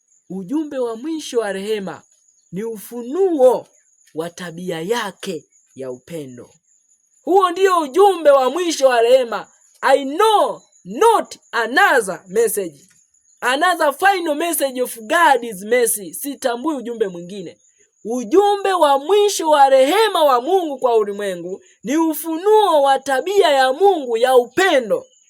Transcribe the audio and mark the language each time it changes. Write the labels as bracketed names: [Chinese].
[Swahili] Ujumbe wa mwisho wa rehema ni ufunuo wa tabia yake ya upendo. Huo ndio ujumbe wa mwisho wa rehema. [English] I know not another message. Another final message of God's mercy. [Swahili] Sitambui ujumbe mwingine. Ujumbe wa mwisho wa rehema wa Mungu kwa ulimwengu ni ufunuo wa tabia ya Mungu ya upendo.